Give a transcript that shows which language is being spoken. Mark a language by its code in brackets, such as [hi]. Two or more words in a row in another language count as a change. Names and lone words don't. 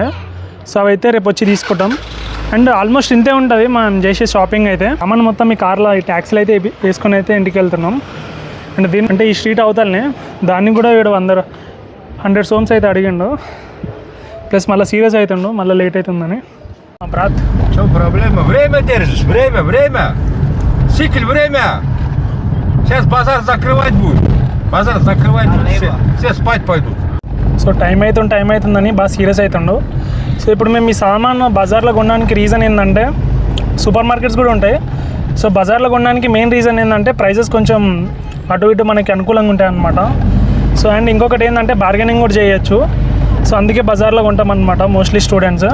[te] సో అవి అయితే రేపు వచ్చి తీసుకుంటాం. [en] and almost [te] ఇంతే ఉంటుంది మనం చేసే షాపింగ్ అయితే. అమ్మని మొత్తం ఈ కార్లో ఈ ట్యాక్సీలు అయితే వేసుకొని అయితే ఇంటికి వెళ్తున్నాం. అండ్ దీని అంటే ఈ స్ట్రీట్ అవతలనే, దాన్ని కూడా వీడు 100 సోమ్స్ అయితే అడిగిండు. ప్లస్ మళ్ళీ సీరియస్ అవుతుండు, మళ్ళీ లేట్ అవుతుందని. [ru] брат. Что проблема? Время держишь, время. Сикль, время. Сейчас базар закрывать будет. Базар закрывать будет, все спать пойдут. [te] సో టైం అవుతుందని బాగా సీరియస్ అవుతుండు. సో ఇప్పుడు మేము ఈ సామాన్ బజార్లో కొనడానికి రీజన్ ఏంటంటే, [en] super markets [te] కూడా ఉంటాయి. సో బజార్లో కొనడానికి [en] main reason [te] ఏంటంటే ప్రైజెస్ కొంచెం అటు ఇటు మనకి అనుకూలంగా ఉంటాయి అన్నమాట. సో అండ్ ఇంకొకటి ఏంటంటే బార్గెనింగ్ కూడా చేయొచ్చు. సో అందుకే బజార్లో కొంటామన్నమాట [en] mostly students.